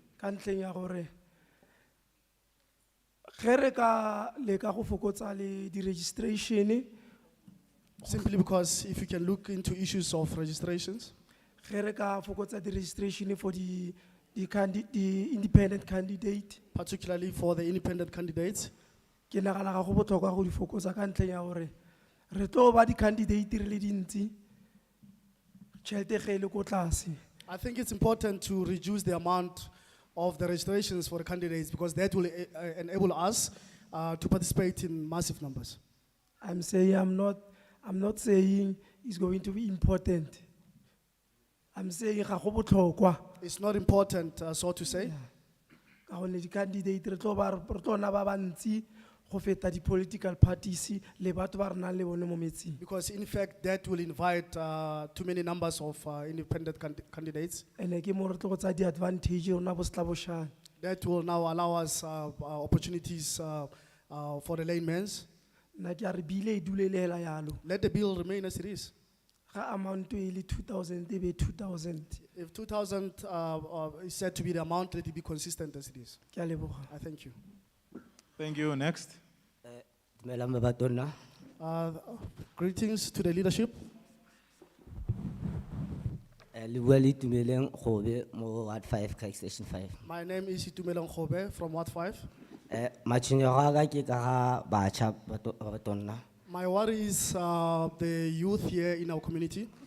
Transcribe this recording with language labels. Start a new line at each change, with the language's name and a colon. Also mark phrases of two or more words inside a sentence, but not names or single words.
English: Simply because if you can look into issues of registrations, for the independent candidate. Particularly for the independent candidates.
Tswana: Ke nagana ga go botlhokwa go di fokotsa ka ntleng ya gore re tlo ba di candidate re le dintsi tšhelete ge e le ko tlase.
English: I think it's important to reduce the amount of the registrations for the candidates because that will enable us to participate in massive numbers. I'm not saying it's going to be important. I'm saying
Tswana: ga go botlhokwa.
English: It's not important, so to say.
Tswana: Ka gonne di candidate re tlo na ba bantsi go feta di
English: political parties
Tswana: le batho ba re nang le bone mo metsing.
English: Because in fact that will invite too many numbers of independent candidates.
Tswana: And ke mo re tlo go tsa di advantage rona bo setla boshang.
English: That will now allow us opportunities for the laymen's.
Tswana: Nna ke a re bile e dule le hela yalo.
English: Let the bill remain as it is.
Tswana: Ga amount e le 2000 e be 2000.
English: If 2000 is said to be the amount, let it be consistent as it is.
Tswana: Ke a leboga.
English: I thank you. Thank you. Next. Greetings to the leadership. Ward 5, Station 5. My name is Itumeleng Khobe from Ward 5. My worry is the youth here in our community.